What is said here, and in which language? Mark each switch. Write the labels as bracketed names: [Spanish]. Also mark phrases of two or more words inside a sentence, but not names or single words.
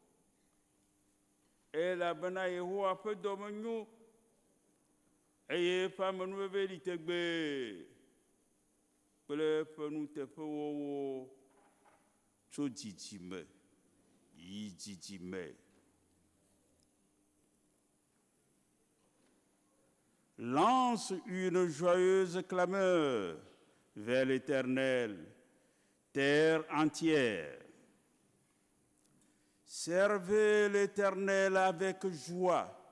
[Ewe] Elabena Yehowa ƒe dɔme nyo. Eye eƒe amenuveve li tegbe. Kple eƒe nuteƒewɔwɔ tso dzidzime yi dzidzime. [French] Lance une joyeuse clameur vers l'Éternel, terre entière. Servez l'Éternel avec joie.